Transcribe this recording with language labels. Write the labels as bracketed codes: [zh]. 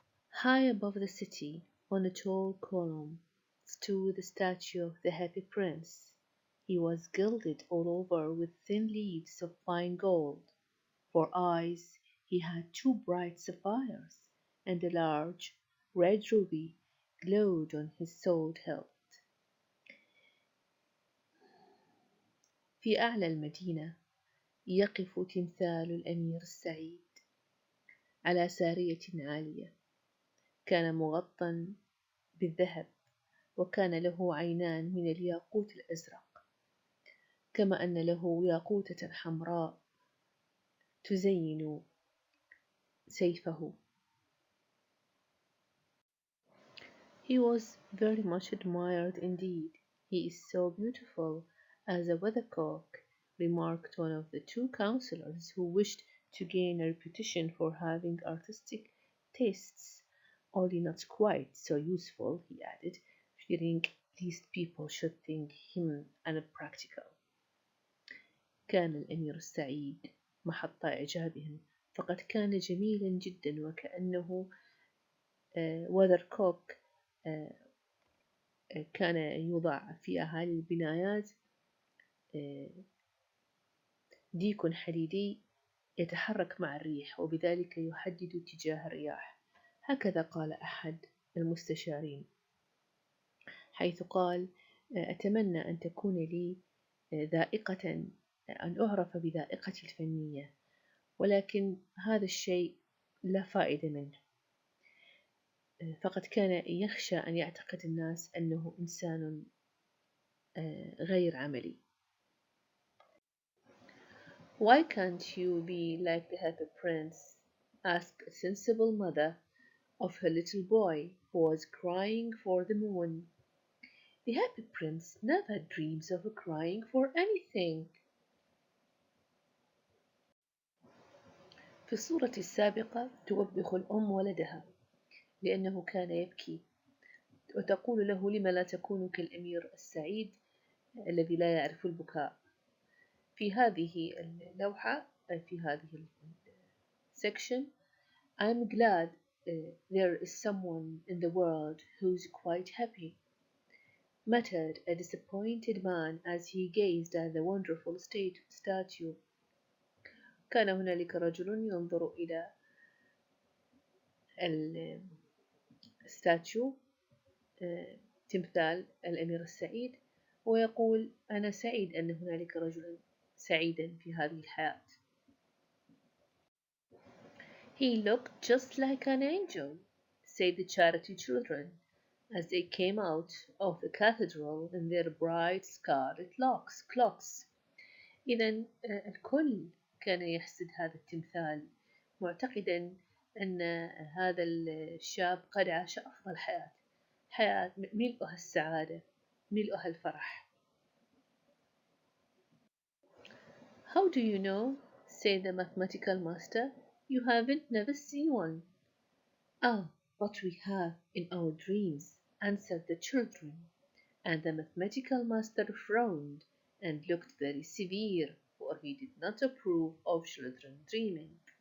[en] High above the city, on a tall column, stood the statue of the Happy Prince. He was gilded all over with thin leaves of fine gold. For eyes, he had two bright sapphires, and a large red ruby glowed on his sword hilt. [ar] في أعلى المدينة يقف تمثال الأمير السعيد على سارية عالية، كان مغطى بالذهب، وكان له عينان من الياقوت الأزرق، كما أن له ياقوتة حمراء تزين سيفه. [en] He was very much admired indeed. He is so beautiful as a weathercock, remarked one of the two councillors who wished to gain a reputation for having artistic tastes, only not quite so useful, he added, fearing lest people should think him unpractical. [ar] كان الأمير السعيد محط إعجابهم، فقد كان جميلا جدا، وكأنه weathercock كان يوضع في أعالي البنايات ديك حديدي يتحرك مع الريح، وبذلك يحدد اتجاه الرياح. هكذا قال أحد المستشارين، حيث قال: أتمنى أن تكون لي ذائقة، أن أعرف بذائقتي الفنية، ولكن هذا الشيء لا فائدة منه، فقد كان يخشى أن يعتقد الناس أنه إنسان غير عملي. [en] Why can't you be like the Happy Prince? asked a sensible mother of her little boy who was crying for the moon. The Happy Prince never dreams of crying for anything. [ar] في الصورة السابقة توبخ الأم ولدها لأنه كان يبكي، وتقول له: لم لا تكون كالأمير السعيد الذي لا يعرف البكاء. في هذه اللوحة، في هذه [en] section, I'm glad there is someone in the world who's quite happy, muttered a disappointed man as he gazed at the wonderful statue. [ar] كان هنالك رجل ينظر إلى الستاتيو، تمثال الأمير السعيد، ويقول: أنا سعيد أن هنالك رجل سعيدا في هذه الحياة. [en] He looked just like an angel, said the charity children, as they came out of the cathedral in their bright scarlet clocks. [ar] إذن الكل كان يحسد هذا التمثال، معتقدا أن هذا الشاب قد عاش أفضل حياة ملؤها السعادة، ملؤها الفرح. [en] How do you know? said the mathematical master. You haven't never seen one. Ah, but we have in our dreams, answered the children, and the mathematical master frowned and looked very severe, for he did not approve of children dreaming.